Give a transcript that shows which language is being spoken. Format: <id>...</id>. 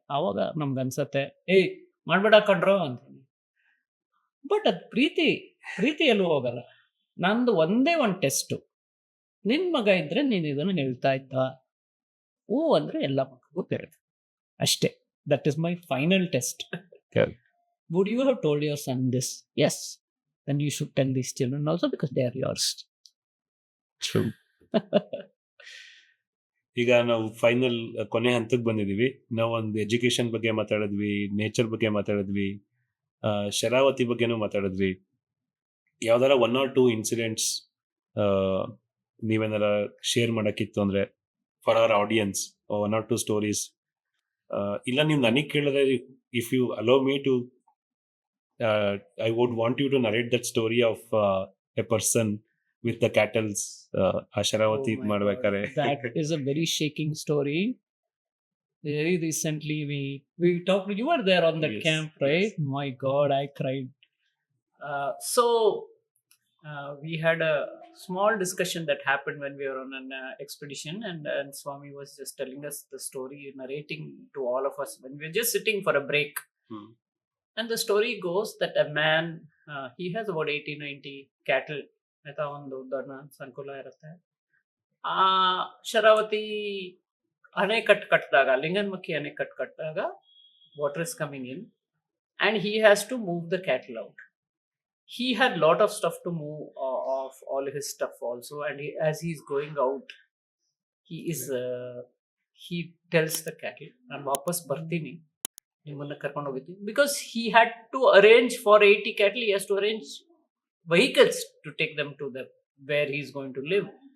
<kn>ಅವಾಗ ನಮ್ಗೆ ಅನ್ಸತ್ತೆ, ಏಯ್ ಮಾಡ್ಬೇಡ ಕಣ್ರೋ ಅಂತ. ಬಟ್ ಅದು ಪ್ರೀತಿ ಎಲ್ಲೂ ಹೋಗಲ್ಲ. ನಂದು ಒಂದೇ ಒಂದು ಟೆಸ್ಟು, ನಿನ್ ಮಗ ಇದ್ರೆ ನೀನು ಇದನ್ನು ಹೇಳ್ತಾ ಇದ್ದ, ಹೂ ಅಂದ್ರೆ ಎಲ್ಲ ಮಕ್ಕಳಿಗೂ ಕೇಳಿದೆ ಅಷ್ಟೇ.</kn> <en>That is my final test. Okay. Would you have told your son this? Yes. Then you should tell these children also, because they are yours. True.</en> <kn>ಈಗ ನಾವು ಫೈನಲ್ ಕೊನೆ ಹಂತಕ್ಕೆ ಬಂದಿದೀವಿ. ನಾವು ಒಂದು ಎಜುಕೇಶನ್ ಬಗ್ಗೆ ಮಾತಾಡಿದ್ವಿ, ನೇಚರ್ ಬಗ್ಗೆ ಮಾತಾಡಿದ್ವಿ, ಶರಾವತಿ ಬಗ್ಗೆನೂ ಮಾತಾಡಿದ್ವಿ. ಯಾವ್ದಾರ 1 or 2 ಇನ್ಸಿಡೆಂಟ್ಸ್ ನೀವೇನಾರ ಶೇರ್ ಮಾಡಕ್ಕಿತ್ತು ಅಂದ್ರೆ</kn> <en>for our audience,</en> <kn>1 or 2 stories. ಇಲ್ಲ ನೀವು ನನಗೆ ಕೇಳಿದ್ರೆ,</kn> <en>if you allow me to, I would want you to narrate that story of a person with the cattles, Asharavati Oh my</en> <kn>ಮಾಡ್ಬೇಕಾರೆ.</kn> <en>God. That is a very shaking story. Very recently we talked. You were there on that Yes, camp, right? yes. My God, I cried. So we had a small discussion that happened when we were on an expedition, and Swami was just telling us the story, narrating to all of us when we were just sitting for a break. Hmm. And the story goes that a man, he has about 80-90 cattle.</en> <kn>ಆಯ್ತಾ, ಒಂದು ದೊಡ್ಡ ಸಂಕುಲ ಇರುತ್ತೆ. ಆ ಶರಾವತಿ ಅಣೆಕಟ್ಟು ಕಟ್ಟಿದಾಗ,</kn> <en>ಲಿಂಗನ್ಮಕ್ಕಿ ಅಣೆಕಟ್ಟು ಕಟ್ಟಿದಾಗ, water is coming in and he has to move the cattle out. He had lot of stuff to move off, all his stuff also, and as he's going out, he tells the cattle,</en> <kn>ನಾನು ವಾಪಸ್ ಬರ್ತೀನಿ, ನಿಮ್ಮನ್ನ ಕರ್ಕೊಂಡು ಹೋಗ್ತೀನಿ.</kn> <en>Because he had to arrange for 80 cattle, he has to arrange vehicles to take them to where he's going to live.</en>